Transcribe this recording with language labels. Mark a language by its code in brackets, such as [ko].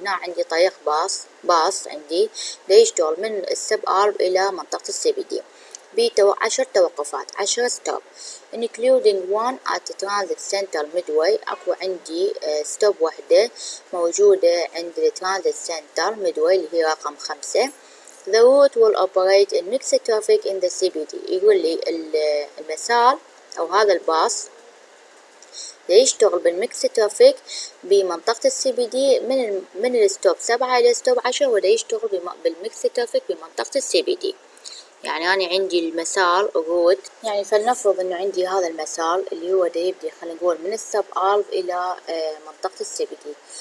[ar] هنا عندي طريق باص عندي يشتغل من السبارب الى منطقة CBD ب10 توقفات 10 ستوب [en] including one at the transit center midway. [ar] اكو عندي ستوب وحدة موجودة عند الترانزيت سنتر ميدواي اللي هي رقم 5. [en] The route will operate in mixed traffic in the CBD. [ar] يقول لي المسار او هذا الباص يشتغل بالميكس ترافيك بمنطقة السي بي دي من الستوب 7 إلى ستوب 10، وده يشتغل بالميكس ترافيك بمنطقة السي بي دي. يعني أنا عندي المسار روت، يعني فلنفرض إنه عندي هذا المسار اللي هو ده يبدي خلينا نقول من السب ألف إلى منطقة السي بي دي.